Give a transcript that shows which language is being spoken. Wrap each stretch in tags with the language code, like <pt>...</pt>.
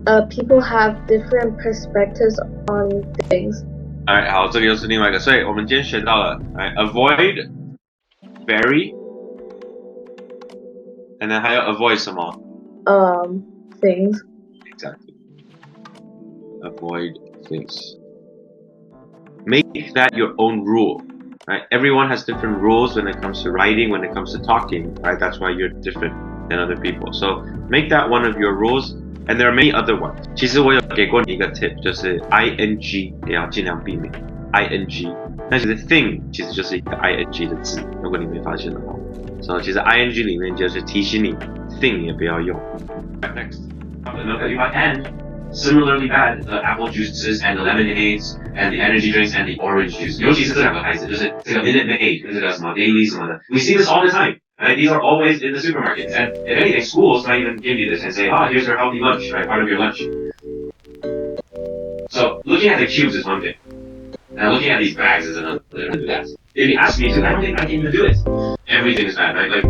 <en>People have different perspectives on things. All right,</en> <zh>好，这个又是另外一个，所以我们今天学到了 avoid, very,</zh> <en>and then</en> <zh>还有 avoid 什么？</zh> <en>Things. Exactly. Avoid things. Make that your own rule. Right? Everyone has different rules when it comes to writing, when it comes to talking. Right? That's why you're different than other people. So make that one of your rules. And there are many other ones.</en> <zh>其实我有给过你一个 tip， 就是 ing 也要尽量避免 ing。但其实 thing 其实就是一个 ing 的字，如果你没发现的话。 So 其实 ing 里面就是提醒你 thing 也不要用。</zh> <en>Right, next. The milk that you buy, and similarly bad, the apple juices and the lemonades and the energy drinks and the orange juice.</en> <zh>尤其是这两个牌子，就是这个 Minute Maid 跟这个什么 Daily 什么的。</zh> <en>We see this all the time. Right? These are always in the supermarkets, and if anything, schools might even give you this and say, here's your healthy lunch, right? Part of your lunch. So looking at the cubes is one thing. Now looking at these bags is another. If you ask me to, I don't think I can even do it. Everything is bad, right?</en>